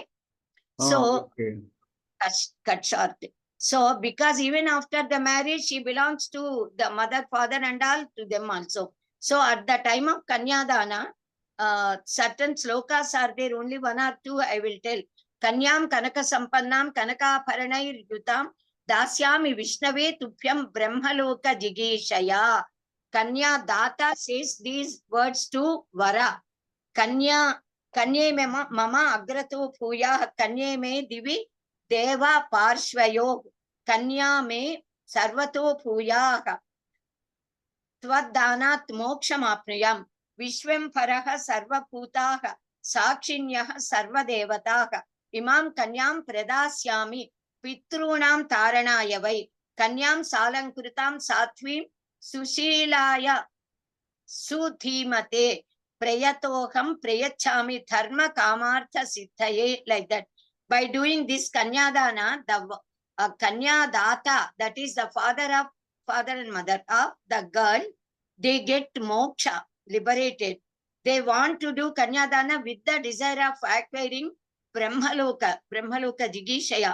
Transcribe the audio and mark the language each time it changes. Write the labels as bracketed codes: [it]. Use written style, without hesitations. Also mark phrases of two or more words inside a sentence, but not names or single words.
[en] So, Okay. cut short. So, because even after the marriage, she belongs to the mother, father, and all, to them also. So, at the time of Kanyadana, certain slokas are there, only 1 or 2 I will tell. [sa] कन्याम् कनक सम्पन्नाम् कनक आभरणैर् युताम् दास्यामि विष्णवे तुभ्यम् ब्रह्मलोक जिगीषया. [en] Kanya Data says these words to Vara. [sa] कन्या कन्ये मम अग्रतो भूयाः कन्ये मे दिवि देव पार्श्वयोः कन्या मे सर्वतो भूयाः त्वद्दानात् मोक्षमाप्नुयाम् विश्वम् भराः सर्व भूताः साक्षिण्यः सर्व देवताः इमाम् कन्याम् प्रदास्यामि पितॄणाम् तारणायवै कन्याम् सालङ्कृताम् साध्वीम् सुशीलाय सुधीमते प्रयतोऽहम् प्रयच्छामि धर्म कामार्थ सिद्धये, [en] like that. By doing this Kanyadana, the Kanyadata, that is the father and mother of the girl, they get moksha, liberated. They want to do Kanyadana with the desire of acquiring [sa] ब्रह्मलोक जिगीषया.